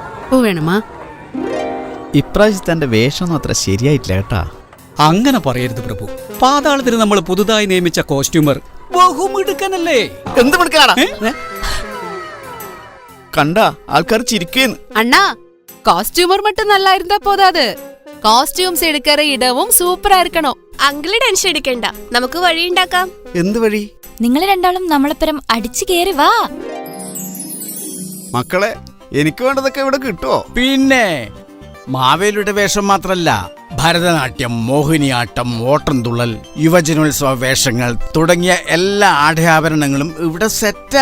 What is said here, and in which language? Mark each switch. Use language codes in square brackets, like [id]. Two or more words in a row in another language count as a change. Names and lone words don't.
[ml] വേണമാ? ഇപ്രാവശ്യത്തെ എന്റെ വേഷമൊന്നും അത്ര ശരിയായിട്ടില്ല കേട്ടാ. അങ്ങനെ പറയരുത് പ്രഭു. പാതാളത്തിന് നമ്മൾ പുതുതായി നിയമിച്ച കോസ്റ്റ്യൂമർ ബഹുമിടുക്കനല്ലേ? എന്ത് മിടുക്കനാടാ? കണ്ടാ ആൾക്കാർ ചിരിക്കുന്നു. [ta] அண்ணா காஸ்டியூமர் மட்டும் நல்லா இருந்தா போதாது, காஸ்டியூம்ஸ் எடுக்கிற இடமும் சூப்பரா இருக்கணும். [ml] അങ്കിള് ടെൻഷൻ എടുക്കണ്ട, നമുക്ക് വഴി ഉണ്ടാക്കാം. എന്ത് വഴി? നിങ്ങൾ രണ്ടാളും നമ്മളെപ്പരം അടിച്ചു കേറി വാ. മക്കളെ, എനിക്ക് വേണ്ടതൊക്കെ ഇവിടെ കിട്ടുമോ? പിന്നെ മാവേലിയുടെ വേഷം മാത്രല്ല, ഭരതനാട്യം, മോഹിനിയാട്ടം, ഓട്ടംതുള്ളൽ, യുവജനോത്സവ വേഷങ്ങൾ തുടങ്ങിയ എല്ലാ ആഢ്യാഭരണങ്ങളും ഇവിടെ സെറ്റാ.